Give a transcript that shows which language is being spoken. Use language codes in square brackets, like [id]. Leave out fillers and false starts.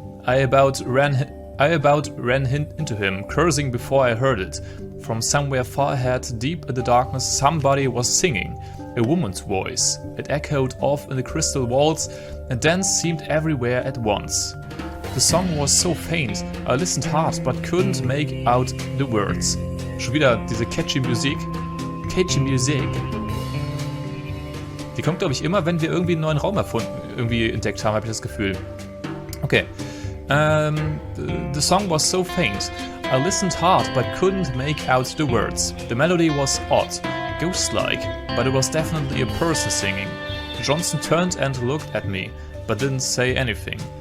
[en] I about ran into him, cursing before I heard it. From somewhere far ahead, deep in the darkness, somebody was singing. A woman's voice. It echoed off in the crystal walls and then seemed everywhere at once. The song was so faint, I listened hard but couldn't make out the words. [de] Schon wieder diese catchy Musik. Catchy Musik. Die kommt, glaube ich, immer, wenn wir irgendwie einen neuen Raum entdeckt haben, habe ich das Gefühl. [en] Okay. The song was so faint. I listened hard but couldn't make out the words. The melody was odd, ghost-like, but it was definitely a person singing. Johnson turned and looked at me, but didn't say anything.